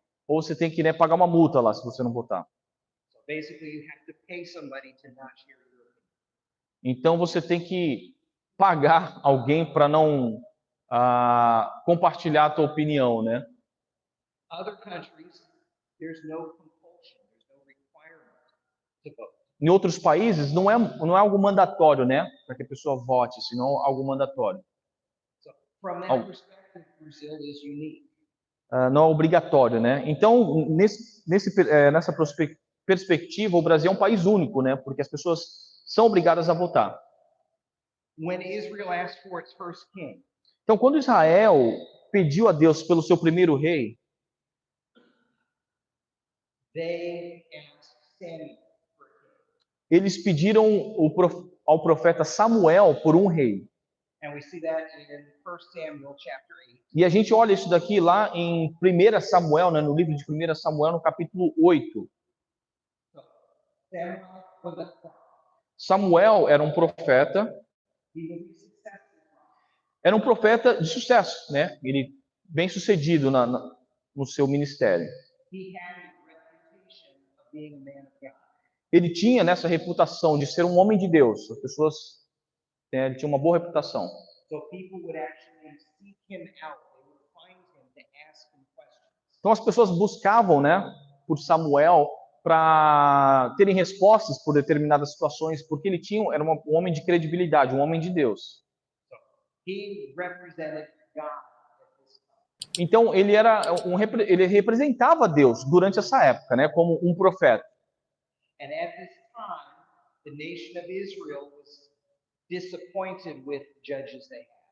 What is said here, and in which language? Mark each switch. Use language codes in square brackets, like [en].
[pt] Ou você tem que, né, pagar uma multa lá se você não votar. [en] So basically, you have to pay somebody to not share your opinion. [pt] Então você tem que pagar alguém para não compartilhar a tua opinião, né? [en] Other countries, there's no compulsion, there's no requirement to vote. [pt] Em outros países não é algo mandatório, né, para que a pessoa vote, senão algo mandatório. [en] So from that Oh. perspective, Brazil is unique. [pt] Não é obrigatório, né? Então nessa perspectiva, o Brasil é um país único, né? Porque as pessoas são obrigadas a votar. [en] When Israel asked for its first king, [pt] Então, quando Israel pediu a Deus pelo seu primeiro rei, [en] they asked Samuel for a king. [pt] eles pediram ao profeta Samuel por um rei. [en] And we see that in 1 Samuel chapter 8. [pt] E a gente olha isso daqui lá em 1 Samuel, né, no livro de 1 Samuel, no capítulo 8. [en] So, Samuel was a prophet. [pt] Samuel era um profeta, [en] He was a successful prophet. [pt] era um profeta de sucesso, né? Ele bem sucedido no seu ministério. [en] He had a reputation of being a man of God. [pt] Ele tinha nessa reputação de ser um homem de Deus. As pessoas ele tinha uma boa reputação. [en] So people would actually seek him out. They would find him to ask him questions. [pt] Então as pessoas buscavam, né, por Samuel para terem respostas por determinadas situações, porque ele era um homem de credibilidade, um homem de Deus. [en] He represented God at this time. [pt] Então ele representava Deus durante essa época, né, como um profeta. [en] And at this time, the nation of Israel was disappointed with the judges they had.